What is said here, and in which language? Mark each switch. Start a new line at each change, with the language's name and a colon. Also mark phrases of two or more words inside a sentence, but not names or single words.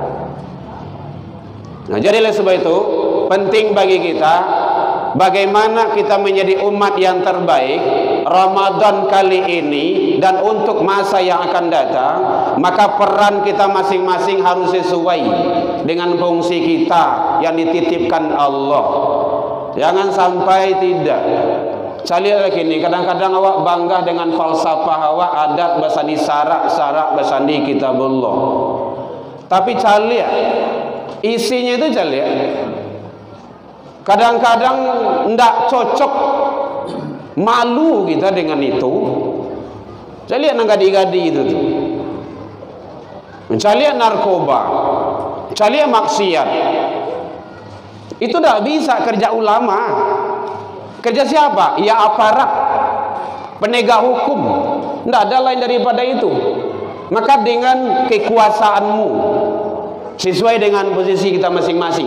Indonesian: Nah, jadi oleh sebab itu penting bagi kita bagaimana kita menjadi umat yang terbaik Ramadan kali ini dan untuk masa yang akan datang. Maka peran kita masing-masing harus sesuai dengan fungsi kita yang dititipkan Allah. Jangan sampai tidak. Saya lagi ni kadang-kadang awak bangga dengan falsafah awak,
Minangkabau: adat basandi syarak basandi kitabullah.
Indonesian: Tapi caliak isinya itu caliak. Kadang-kadang tidak cocok, malu kita dengan itu.
Minangkabau: Caliak nang gadi-gadi itu tu. Caliak narkoba, caliak maksiat.
Indonesian: Itu tidak bisa kerja ulama. Kerja siapa? Ya aparat penegak hukum. Tidak ada lain daripada itu. Maka dengan kekuasaanmu, sesuai dengan posisi kita masing-masing.